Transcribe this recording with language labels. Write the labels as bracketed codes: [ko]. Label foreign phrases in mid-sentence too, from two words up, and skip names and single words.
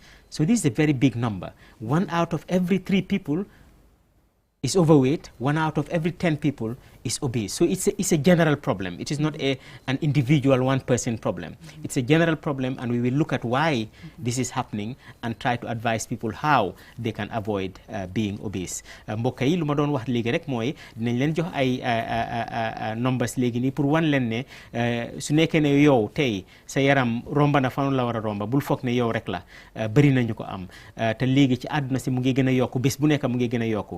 [en] So this is a very big number. 1 out of every 3 people is overweight, 1 out of every 10 people is obese. So it's a general problem. It is not an individual one-person problem. It's a general problem, and we will look at why this is happening and try to advise people how they can avoid being obese. [wo] Mbokk yi lu ma doon wax léegi rek mooy dinañ leen jox ay numbers léegi nii pour wan leen ne su nekkee ne yow tey sa yaram romba na fan la war a romba bul foog ne yow rek la bëri nañu ko am te léegi ci àdduna si mu ngi gën a yokku bés bu nekk mu ngi gën a yokku